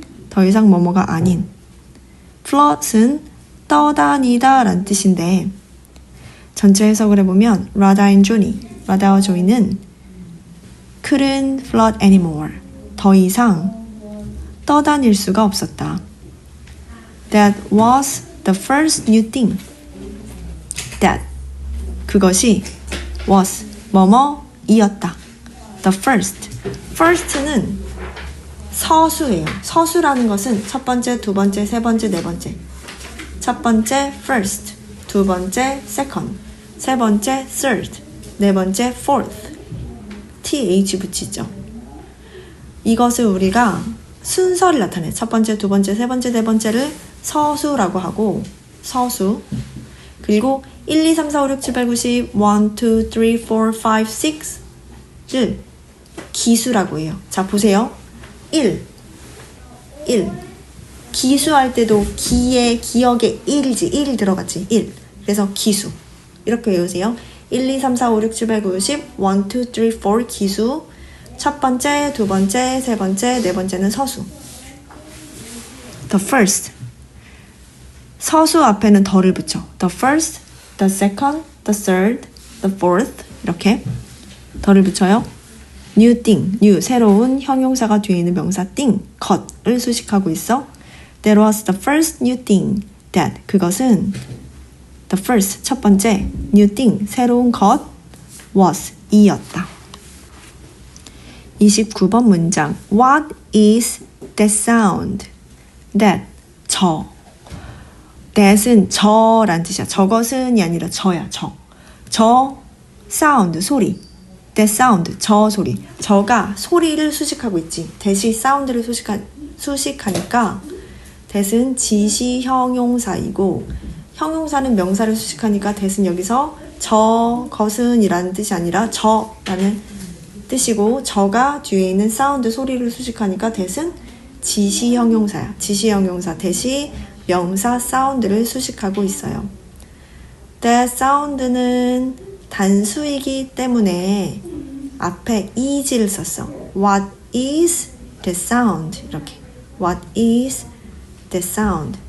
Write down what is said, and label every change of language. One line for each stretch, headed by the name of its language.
Korean: 더 이상 뭐뭐가 아닌. float은 떠다니다 란 뜻인데 전체 해석을 해보면 Radha and Johnny, 라다와 조이는
English: couldn't float anymore.
Korean: 더 이상 떠다닐 수가 없었다.
English: That was the first new thing. That 그것이 was 뭐뭐이었다. The first.
Korean: first는 서수예요. 서수라는 것은 첫 번째, 두 번째, 세 번째, 네 번째. 첫 번째 first, 두 번째 second, 세 번째 third, 네 번째 fourth. th 붙이죠. 이것을 우리가 순서를 나타내. 첫 번째, 두 번째, 세 번째, 네 번째를 서수라고 하고 서수. 그리고 1, 2, 3, 4, 5, 6, 7, 8, 9, 10 1, 2, 3, 4, 5, 6를 기수라고 해요. 자 보세요. 1 기수할 때도 기에 기억에 1이지 1 들어갔지 1. 그래서 기수 이렇게 외우세요. 1, 2, 3, 4, 5, 6, 7, 8, 9, 10 1, 2, 3, 4 기수. 첫 번째, 두 번째, 세 번째, 네 번째는 서수.
English: The first
Korean: 서수 앞에는 더를 붙여.
English: The first, the second, the third, the fourth
Korean: 이렇게 더를 붙여요. New thing, new 새로운 형용사가 뒤에 있는 명사 thing, 것을 수식하고 있어.
English: That was the first new thing.
Korean: That 그것은 the first 첫 번째 new thing 새로운 것 was 이었다. 29번 문장
English: What is that sound?
Korean: That that은 저란 뜻이야. 저것은이 아니라 저야. 저 sound 소리. that sound 저 소리. 저가 소리를 수식하고 있지. that이 sound를 수식하니까 that은 지시 형용사이고 형용사는 명사를 수식하니까 that은 여기서 저것은 이라는 뜻이 아니라 저라는 뜻이고 저가 뒤에 있는 사운드 소리를 수식하니까 that은 지시 형용사야. 지시 형용사 that이 명사 사운드를 수식하고 있어요. that sound는 단수이기 때문에 앞에 is를 썼어.
English: What is the sound? 이렇게 What is the sound?